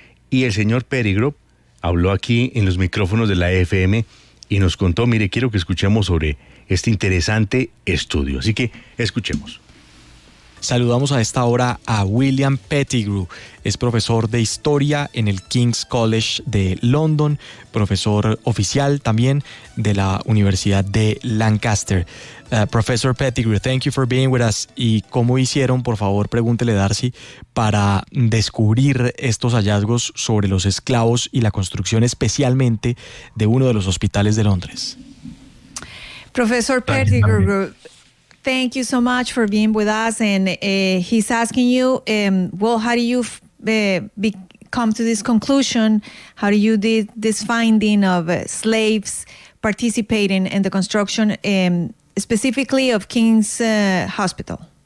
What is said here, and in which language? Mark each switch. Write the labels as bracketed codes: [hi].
[es] Y el señor Pettigrew habló aquí en los micrófonos de la FM y nos contó, mire, quiero que escuchemos sobre este interesante estudio. Así que escuchemos. Saludamos a esta hora a William Pettigrew, es profesor de historia en el King's College de London, profesor oficial también de la Universidad de Lancaster. [en] Professor Pettigrew, thank you for being with us. [es] ¿Y cómo hicieron, por favor, pregúntele Darcy, para descubrir estos hallazgos sobre los esclavos y la construcción especialmente de uno de los hospitales de Londres? [en] Professor Pettigrew, thank you so much for being with us, and he's asking you, how do you come to this conclusion? How do you did this finding of slaves participating in the construction, specifically of King's Hospital?